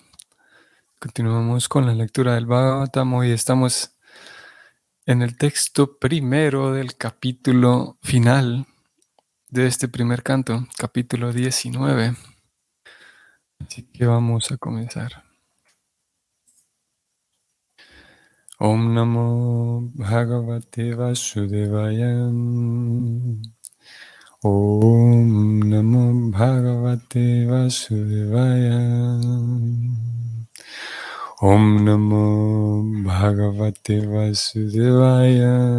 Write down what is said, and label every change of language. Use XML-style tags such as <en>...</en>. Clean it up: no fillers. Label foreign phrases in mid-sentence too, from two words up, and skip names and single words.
<es>Continuamos con la lectura del Bhagavatam. Hoy estamos en el texto primero del capítulo final de este primer canto, capítulo 19. Así que vamos a comenzar.</es> <sa>Om Namo Bhagavate Vasudevaya. Om Namo Bhagavate Vasudevaya. Om Namo Bhagavate Vasudevaya.</sa>